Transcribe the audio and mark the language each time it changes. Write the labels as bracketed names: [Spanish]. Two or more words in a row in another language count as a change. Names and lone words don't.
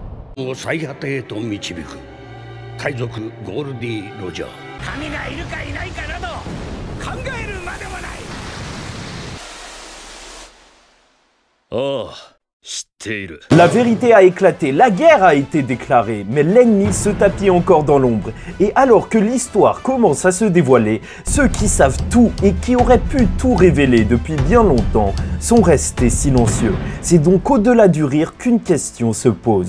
[Japanese] を最果てへと導く海賊ゴールディ・ロジャー。神がいるかいないかなど考えるまでもない。ああ、知っている。 [French] La vérité a éclaté, la guerre a été déclarée, mais l'ennemi se tapit encore dans l'ombre. Et alors que l'histoire commence à se dévoiler, ceux qui savent tout et qui auraient pu tout révéler depuis bien longtemps sont restés silencieux. C'est donc au-delà du rire qu'une question se pose.